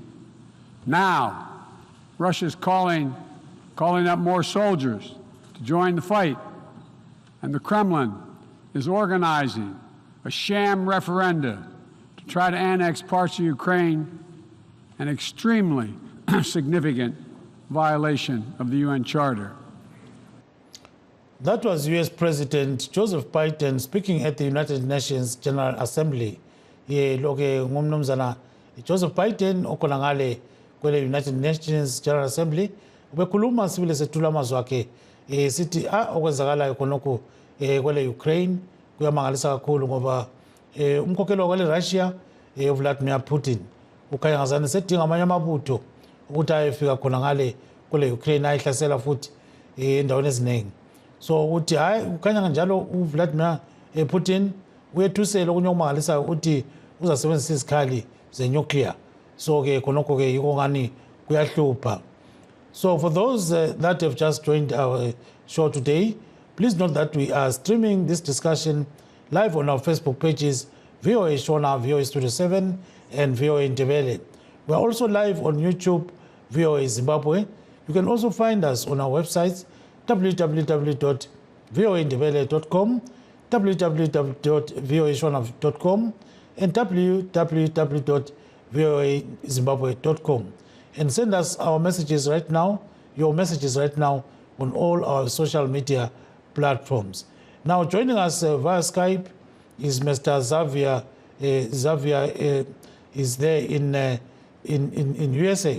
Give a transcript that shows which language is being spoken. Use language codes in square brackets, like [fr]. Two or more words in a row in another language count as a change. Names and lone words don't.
[en] Now, Russia's calling up more soldiers to join the fight, and the Kremlin is organizing a sham referenda to try to annex parts of Ukraine, an extremely significant violation of the UN Charter. That was US President Joseph Biden speaking at the United Nations General Assembly. [nd] Ngumnumzana Joseph Biden okhona ngale kwele United Nations General Assembly ubekhuluma sibile sethula amazwi akhe sithi okwenzakalayo khonokho kwele Ukraine kuyamangalisa kakhulu ngoba umkhokheli kwele Russia Vladimir Putin ukhanya ngazani sedinga amanye amabutho ukuthi ayefika khona ngale kwele Ukraine ayihlasela futhi endaweni eziningi. So uthi hayi ukhanya njalo uVladimir Putin uyethusela okunye okumangalisayo uthi uzasebenzisa izikhali ze-nuclear. So ke khonokho ke yiko ngani kuyahlupha. [en] So for those that have just joined our show today, please note that we are streaming this discussion live on our Facebook pages, VOA Shona, VOA Studio 7, and VOA Ndebele. We are also live on YouTube, VOA Zimbabwe. You can also find us on our websites, www.voandebele.com, www.voashona.com, and www.voazimbabwe.com. And send us our messages right now, your messages right now on all our social media platforms. Now joining us via Skype is Mr. Xavier. Xavier is there in USA.